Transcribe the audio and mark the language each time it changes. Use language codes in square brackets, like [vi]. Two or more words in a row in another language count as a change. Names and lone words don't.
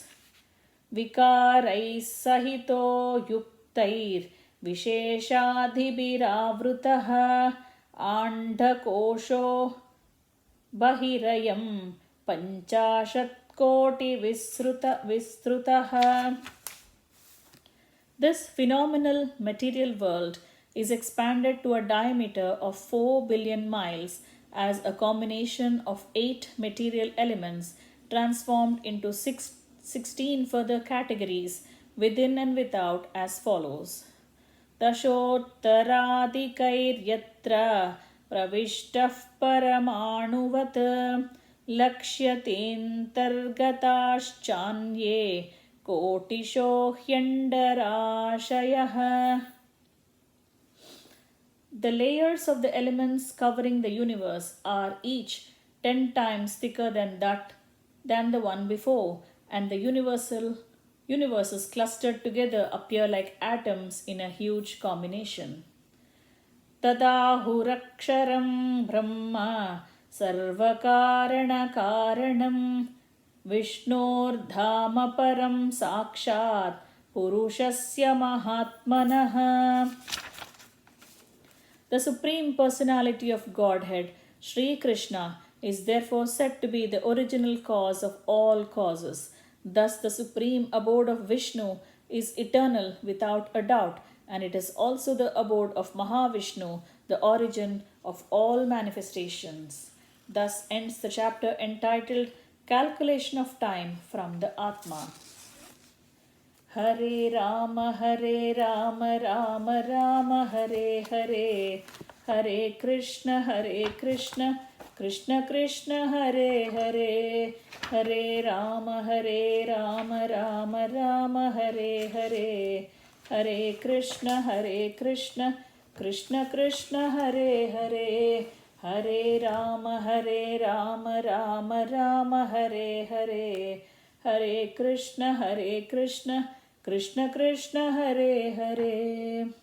[sa] विकारैः सहितो युक्तैर् विशेषादिभिरावृतः अण्डकोशो बहिरयं पञ्चाशत् कोटि विस्तृतः. [en] This phenomenal material world is expanded to a diameter of 4 billion miles as a combination of 8 material elements transformed into 16 further categories within and without as follows. [sa] दशोत्तराधिकैर्यत्र प्रविष्टः परमाणुवत् लक्ष्यतेऽन्तर्गताश्चान्ये कोटिशो ह्यण्डराशयः. [en] The layers of the elements covering the universe are each 10 times thicker than the one before, and the universes clustered together appear like atoms in a huge combination. [sa] तदाहुरक्षरं ब्रह्म सर्वकारण कारणम् विष्णोर्धाम परं साक्षात् पुरुषस्य महात्मनः. [en] The Supreme Personality of Godhead, Sri Krishna, is therefore said to be the original cause of all causes. Thus, the supreme abode of Vishnu is eternal without a doubt, and it is also the abode of Mahavishnu, the origin of all manifestations. Thus ends the chapter entitled Calculation of Time from the Atma. [sa] Hare Rama, Rama Rama, Hare Hare, Hare Krishna, Krishna Krishna, Hare Hare, Hare Rama, Rama Rama, Hare Hare, Hare Krishna, Krishna Krishna, Hare Hare, Hare Rama, Rama Rama, Hare Hare, Hare Krishna, Krishna Krishna, Hare Hare.